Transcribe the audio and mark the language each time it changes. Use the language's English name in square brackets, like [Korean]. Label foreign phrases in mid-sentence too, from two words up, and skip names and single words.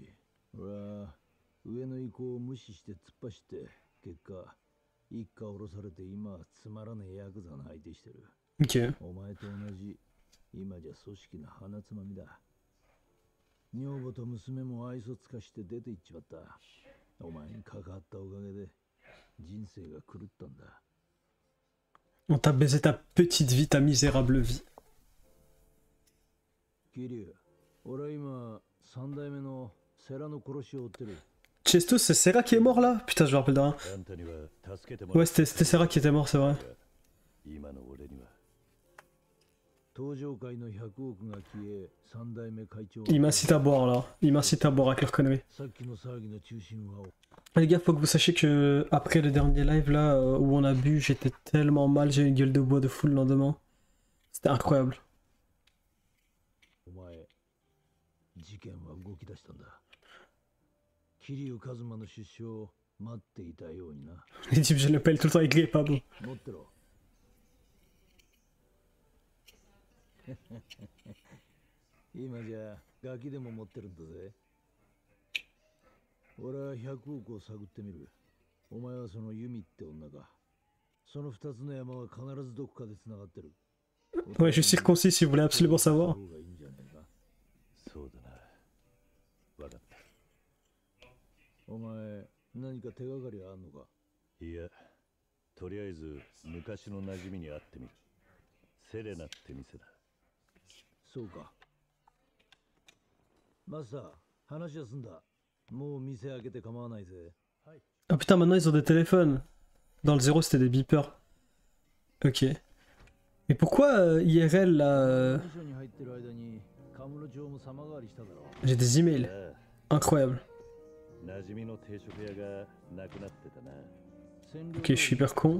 [Japanese] 俺は上の意向を無視して突っ走って、結果、一家降ろされて今はつまらねえヤクザの相手してる。 [French] Ok. [Japanese] お前と同じ、今じゃ組織の鼻つまみだ。女房と娘も愛想つかして出て行っちまった。お前に関わったおかげで、人生が狂ったんだ。 [French] On t'a baisé ta petite vie, ta misérable vie. [Japanese] 桐生、俺は今、三代目の世良の殺しを追ってる。 [French] Chesto, c'est Serra qui est mort là? Putain, je me rappelle de rien. Ouais, c'était Serra qui était mort, c'est vrai. Il m'incite à boire là. Il m'incite à boire avec leur connerie. Les gars, faut que vous sachiez que après le dernier live là où on a bu, j'étais tellement mal, j'ai eu une gueule de bois de fou le lendemain. C'était incroyable. Les types, je l'appelle tout le temps avec les Pablo. [Japanese] や今じゃガキでも持ってるんだぜ。俺は100億を探ってみる。お前はそのユミって女か。その2つの山は必ずどこかで繋がってる。 [French] Ouais, je suis circoncis si vous voulez absolument savoir. [Japanese] そうだな。わかった。お前、何か手がかりあんのか？いや、とりあえず昔の馴染みに会ってみる。セレナって店だ。そうか。マスター、話は済んだ。もう店開けて構わないぜ。 [French] Ah putain, maintenant ils ont des téléphones. Dans le 0 c'était des beepers. Ok. Mais pourquoi IRL là J'ai des emails. Incroyable. Ok, je suis hyper con.